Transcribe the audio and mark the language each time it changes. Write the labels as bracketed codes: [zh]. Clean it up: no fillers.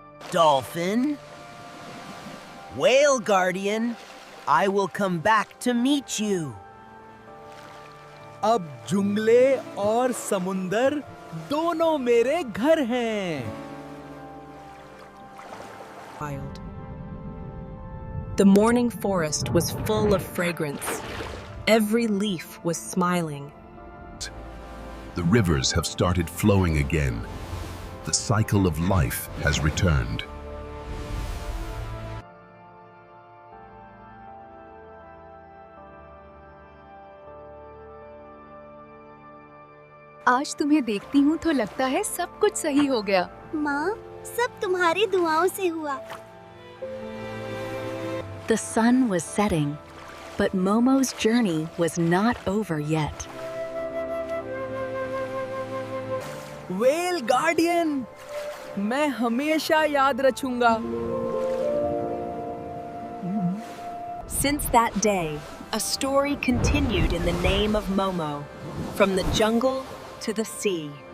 [en] Dolphin, Whale Guardian, I will come back to meet you. [hi] अब जुंगले और समुंदर दोनों मेरे घर हैं। [en] The morning forest was full of fragrance. Every leaf was smiling. The rivers have started flowing again. The cycle of life has returned. [hi] आज तुम्हें देखती हूँ तो लगता है सब कुछ सही हो गया। माँ, सब तुम्हारी दुआओं से हुआ। [en] The sun was setting, but Momo's journey was not over yet. [hi] Whale Guardian, मैं हमेशा याद रखूंगा। [en] Since that day, a story continued in the name of Momo, from the jungle to the sea.